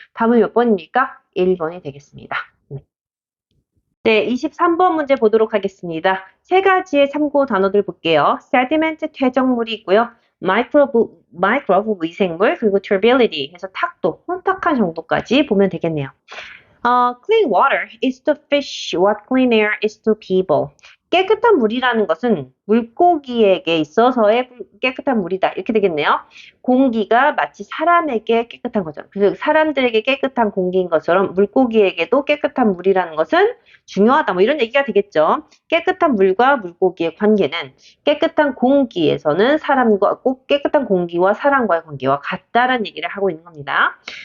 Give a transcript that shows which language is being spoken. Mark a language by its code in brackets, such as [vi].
[ko] 답은 몇 번입니까? 1번이 되겠습니다. 네, 23번 문제 보도록 하겠습니다. 세 가지의 참고 단어들 볼게요. sediment 퇴적물이 있고요. microbe 미생물 그리고 turbidity 해서 탁도 혼탁한 정도까지 보면 되겠네요. [en] Clean water is to fish what clean air is to people. [ko] 깨끗한 물이라는 것은 물고기에게 있어서의 깨끗한 물이다. 이렇게 되겠네요. 공기가 마치 사람에게 깨끗한 거죠. 그래서 사람들에게 깨끗한 공기인 것처럼 물고기에게도 깨끗한 물이라는 것은 중요하다. 뭐 이런 얘기가 되겠죠. 깨끗한 물과 물고기의 관계는 깨끗한 공기에서는 꼭 깨끗한 공기와 사람과의 관계와 같다라는 얘기를 하고 있는 겁니다.